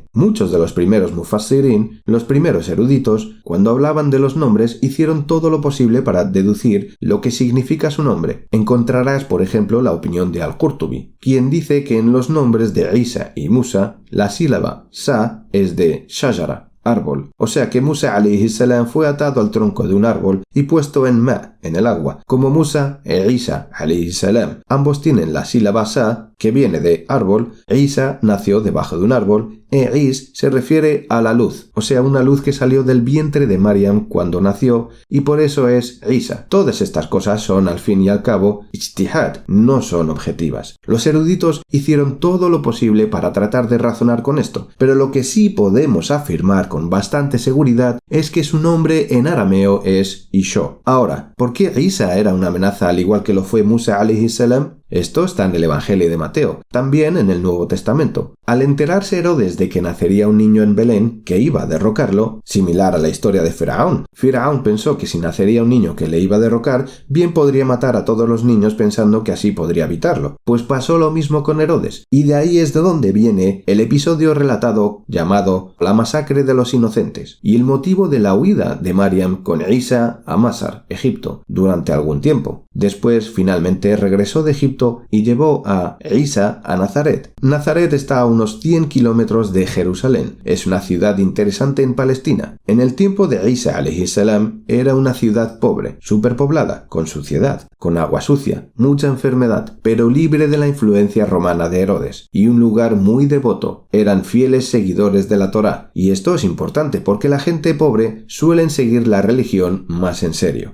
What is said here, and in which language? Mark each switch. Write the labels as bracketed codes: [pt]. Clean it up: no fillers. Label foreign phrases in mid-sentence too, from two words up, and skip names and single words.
[es] Muchos de los primeros mufassirin, los primeros eruditos, cuando hablaban de los nombres, hicieron todo lo posible para deducir lo que significa su nombre. Encontrarás, por ejemplo, la opinión de Al-Qurtubi, quien dice que en los nombres de Isa y Musa, la sílaba sa es de shajara, árbol. O sea que Musa [ar] عليه السلام [es] fue atado al tronco de un árbol y puesto en ma, en el agua. Como Musa e Isa [ar] عليه السلام [es] ambos tienen la sílaba sa, que viene de árbol, Isa nació debajo de un árbol, e Is se refiere a la luz, o sea, una luz que salió del vientre de Maryam cuando nació, y por eso es Isa. Todas estas cosas son, al fin y al cabo, ijtihad, no son objetivas. Los eruditos hicieron todo lo posible para tratar de razonar con esto, pero lo que sí podemos afirmar con bastante seguridad es que su nombre en arameo es Isho. Ahora, ¿por qué Isa era una amenaza al igual que lo fue Musa [ar] عليه السلام? [es] Esto está en el Evangelio de Mateo, también en el Nuevo Testamento. Al enterarse Herodes de que nacería un niño en Belén que iba a derrocarlo, similar a la historia de Faraón, Faraón pensó que si nacería un niño que le iba a derrocar, bien podría matar a todos los niños pensando que así podría evitarlo. Pues pasó lo mismo con Herodes, y de ahí es de donde viene el episodio relatado llamado la masacre de los inocentes, y el motivo de la huida de Maryam con Isa a Masar, Egipto, durante algún tiempo. Después, finalmente, regresó de Egipto y llevó a Isa a Nazaret. Nazaret está a unos 100 kilómetros de Jerusalén. Es una ciudad interesante en Palestina. En el tiempo de Isa [ar] عليه السلام [es] era una ciudad pobre, superpoblada, con suciedad, con agua sucia, mucha enfermedad, pero libre de la influencia romana de Herodes, y un lugar muy devoto. Eran fieles seguidores de la Torá, y esto es importante porque la gente pobre suelen seguir la religión más en serio.